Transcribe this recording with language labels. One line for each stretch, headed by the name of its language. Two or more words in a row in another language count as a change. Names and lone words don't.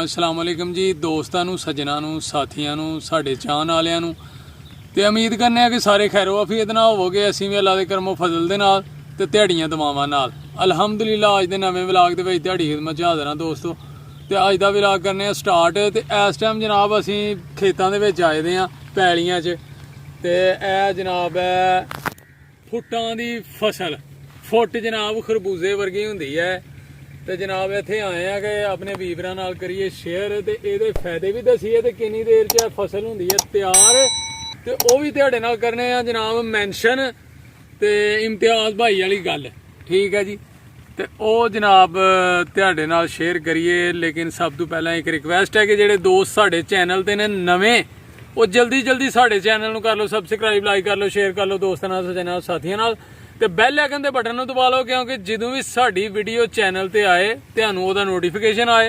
Arabic: السلام عليكم
Punjabi: ਜੀ ਦੋਸਤਾਂ ਨੂੰ ਸੱਜਣਾਂ ਨੂੰ ਸਾਥੀਆਂ ਨੂੰ ਸਾਡੇ ਚਾਹੁਣ ਵਾਲਿਆਂ ਨੂੰ ਤੇ ਉਮੀਦ ਕਰਨੇ ਆਂ ਕਿ ਸਾਰੇ ਖ਼ੈਰੋ ਆਫ਼ੀਅਤ ਨਾਲ ਹੋਵੋਗੇ। ਅਸੀਂ ਭੀ ਅੱਲਾਹ ਦੇ ਕਰਮੋ ਫ਼ਜ਼ਲ ਦੇ ਨਾਲ ਤੇ ਧਿਆੜੀਆਂ ਦੁਆਵਾਂ ਨਾਲ ਅਲਹਮਦੁਲਿੱਲਾਹ ਅੱਜ ਦੇ ਨਵੇਂ ਵਲੌਗ ਦੇ ਵਿਚ ਧਿਆੜੀ ਖ਼ਿਦਮਤ 'ਚ ਹਾਜ਼ਰ ਹਾਂ ਦੋਸਤੋ। ਤੇ ਅੱਜ ਦਾ ਵਲੌਗ ਕਰਨੇ ਆਂ ਸਟਾਰਟ ਤੇ ਇਸ ਟਾਈਮ ਜਨਾਬ ਅਸੀਂ ਖੇਤਾਂ ਦੇ ਵਿਚ ਆਏ ਦੇ ਆਂ ਪੈਲੀਆਂ 'ਚ ਤੇ ਇਹ ਜਨਾਬ ਹੈ ਫੁੱਟਾਂ ਦੀ ਫ਼ਸਲ ਫੁੱਟ ਜਨਾਬ ਖ਼ਰਬੂਜ਼ੇ ਵਰਗੀ ਹੁੰਦੀ ਹੈ ਤੇ ਜਨਾਬ ਇੱਥੇ ਆਏ ਆ ਕਿ ਆਪਣੇ ਵੀਵਰਾਂ ਨਾਲ ਕਰੀਏ ਸ਼ੇਅਰ ਤੇ ਇਹਦੇ ਫਾਇਦੇ ਵੀ ਦਸੀਏ ਤੇ ਕਿੰਨੀ ਦੇਰ 'ਚ ਫਸਲ ਹੁੰਦੀ ਹੈ ਤਿਆਰ ਤੇ ਉਹ ਵੀ ਤੁਹਾਡੇ ਨਾਲ ਕਰਨੇ ਆ ਜਨਾਬ ਮੈਂਸ਼ਨ ਤੇ ਇਮਤਿਆਜ਼ ਭਾਈ ਵਾਲੀ ਗੱਲ ਠੀਕ ਹੈ ਜੀ। ਤੇ ਉਹ ਜਨਾਬ ਤੁਹਾਡੇ ਨਾਲ ਸ਼ੇਅਰ ਕਰੀਏ ਲੇਕਿਨ ਸਭ ਤੋਂ ਪਹਿਲਾਂ ਇੱਕ ਰਿਕਵੈਸਟ ਹੈ ਕਿ ਜਿਹੜੇ ਦੋਸਤ ਸਾਡੇ ਚੈਨਲ ਤੇ ਨੇ ਨਵੇਂ ਉਹ ਜਲਦੀ ਸਾਡੇ ਚੈਨਲ ਨੂੰ ਕਰ ਲਓ ਸਬਸਕ੍ਰਾਈਬ ਲਾਈਕ ਕਰ ਲਓ ਸ਼ੇਅਰ ਕਰ ਲਓ ਦੋਸਤਾਂ ਨਾਲ ਸੱਜਣਾਂ ਸਾਥੀਆਂ ਨਾਲ ਤੇ
English: bell icon
Punjabi: ਦੇ ਬਟਨ ਨੂੰ ਦਬਾ ਲਓ ਕਿਉਂਕਿ ਜਦੋਂ ਵੀ ਸਾਡੀ ਵੀਡੀਓ ਚੈਨਲ ਤੇ ਆਏ ਤੁਹਾਨੂੰ ਉਹਦਾ ਨੋਟੀਫਿਕੇਸ਼ਨ ਆਏ।